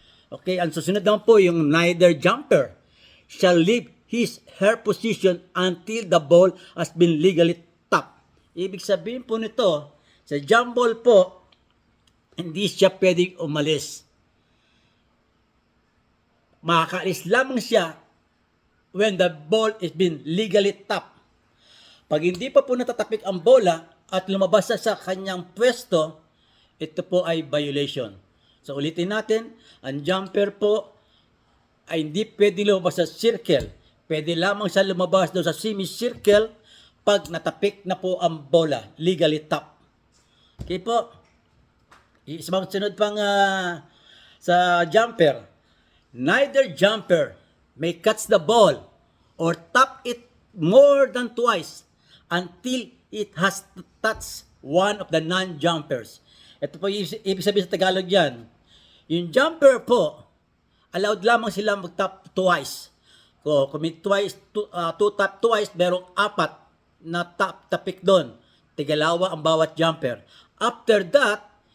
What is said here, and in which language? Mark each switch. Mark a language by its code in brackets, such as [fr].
[tl] Okay, ang susunod naman po yung [en] neither jumper shall leave her position until the ball has been legally tapped. [tl] Ibig sabihin po nito, sa jump ball po, hindi siya pwedeng umalis. Makakaalis lamang siya [en] when the ball is been legally tapped. [tl] Pag hindi pa po natatapik ang bola at lumabas sa kanyang pwesto, ito po ay violation. So ulitin natin, ang jumper po ay hindi pwede lumabas sa circle. Pwede lamang siya lumabas doon sa semicircle pag natapik na po ang bola, [en] legally tapped. [tl] Okay po. Isang sunod pang sa jumper. [en] Neither jumper may catch the ball or tap it more than twice until it has touched one of the non-jumpers. [tl] Ito po ibig sabihin sa Tagalog yan. Yung jumper po, allowed lamang sila mag-tap twice. Kung may two tap twice, merong 4 na tapik doon. Tigalawa ang bawat jumper. [en] After that,